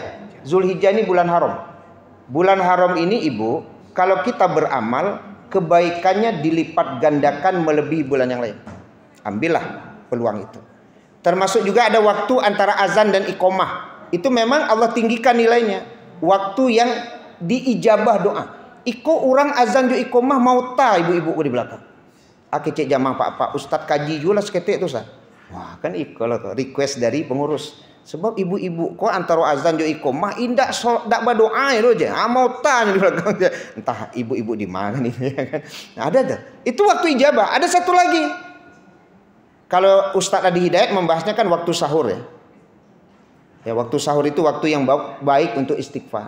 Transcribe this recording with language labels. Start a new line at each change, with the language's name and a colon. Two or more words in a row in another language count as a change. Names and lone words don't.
Indonesian: Zulhijjah ini bulan haram. Bulan haram ini Ibu, kalau kita beramal kebaikannya dilipat gandakan melebihi bulan yang lain. Ambillah peluang itu. Termasuk juga ada waktu antara azan dan iqomah. Itu memang Allah tinggikan nilainya. Waktu yang diijabah doa.
Minangkabau: Iko orang azan jo iqomah mau ta ibu-ibu di belakang. Cek jamaah Pak Ustadz kaji juga seketik tuh Ustaz. Wah kan iko lah request dari pengurus. Sebab ibu-ibu kok antara azan jo iqomah indak dak berdoa itu aja.
Indonesian: Mau tanya di belakang. Entah ibu-ibu di mana nih. Nah, ada tuh. Itu waktu ijabah. Ada satu lagi. Kalau Ustadz Adi Hidayat membahasnya kan waktu sahur ya. Ya waktu sahur itu waktu yang baik untuk istighfar.